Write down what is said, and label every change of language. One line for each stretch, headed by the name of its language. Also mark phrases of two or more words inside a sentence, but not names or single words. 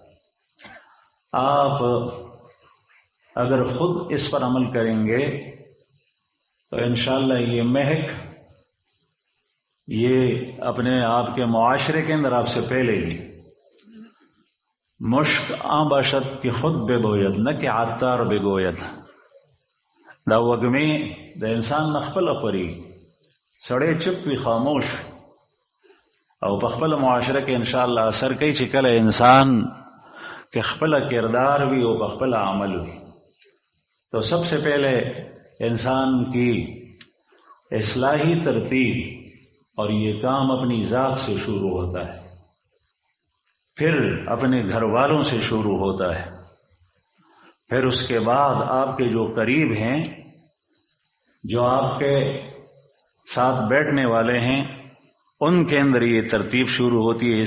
Urdu: آپ اگر خود اس پر عمل کریں گے تو انشاءاللہ یہ مہک یہ اپنے آپ کے معاشرے کے اندر آپ سے پھیلے گی.
Persian: مشک آن باشد که خود بگوید نه که عطار بگوید.
Pashto: دا وګمې د انسان نخپل خوري، سړی چپ وي خاموش او په خپل معاشره کې ان شاء الله اثر کوي چې کله انسان کې خپل کردار وي او په خپل عمل وي.
Urdu: تو سب سے پہلے انسان کی اصلاحی ترتیب اور یہ کام اپنی ذات سے شروع ہوتا ہے، پھر اپنے گھر والوں سے شروع ہوتا ہے، پھر اس کے بعد آپ کے جو قریب ہیں، جو آپ کے ساتھ بیٹھنے والے ہیں، ان کے اندر یہ ترتیب شروع ہوتی ہے.